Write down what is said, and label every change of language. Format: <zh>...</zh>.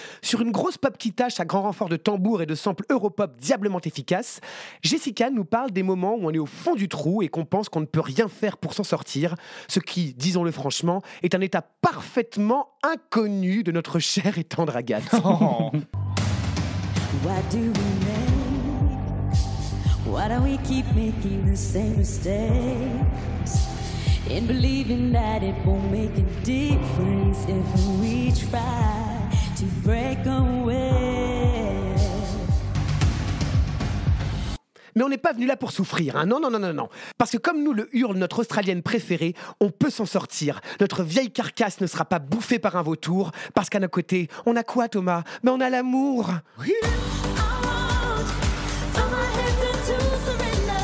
<fr>Sur une grosse pop qui tâche à grand renfort de tambour et de samples europop diablement efficaces, Jessica nous parle des moments où on est au fond du trou et qu'on pense qu'on ne peut rien faire pour s'en sortir, ce qui, disons-le franchement, est un état parfaitement inconnu de notre chère et tendre Agathe.</fr> <en>What do we make? Why do we keep making the same mistakes? In believing that it won't make a difference if we try to break away.</en> <fr>Mais on n'est pas venu là pour souffrir, Non. Parce que comme nous le hurle notre Australienne préférée, on peut s'en sortir. Notre vieille carcasse ne sera pas bouffée par un vautour, parce qu'à nos côtés, on a quoi, Thomas? Mais on a l'amour. Oui.</fr> <en>I want my head to surrender.</en>